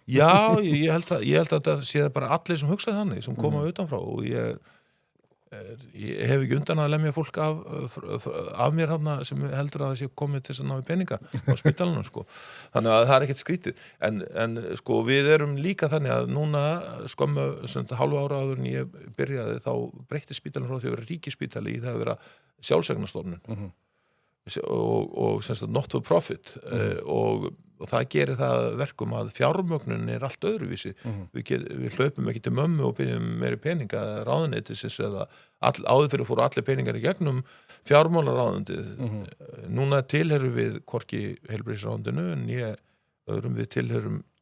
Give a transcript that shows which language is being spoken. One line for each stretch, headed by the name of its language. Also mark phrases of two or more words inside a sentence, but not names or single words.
Icelandic: Já, ég held að það sé það bara allir sem hugsa þannig, sem koma utanfrá og ég hef ekki undan að lemja fólk af mér þarna sem heldur að það sé komið til þess að ná í peninga á spítalunum sko. Þannig að það er ekkert skrítið en sko við erum líka þannig að núna skömmu hálfu ára áður en ég byrjaði þá breytti spítalinn frá því að vera ríkisspítali í það að vera sjálfseignarstofnun og sem sagt
English: not for profit
Icelandic: og það gerir það verkum að fjármögnun er allt öðruvísi við hlaupum ekki til mömmu og byrjum meiri peninga ráðuneytisins eða áður fyrir fóru allir peningar í gegnum fjármálaráðuneytið núna tilheyrum við hvorki heilbrigðisráðuneytinu en öðrum við tilheyrum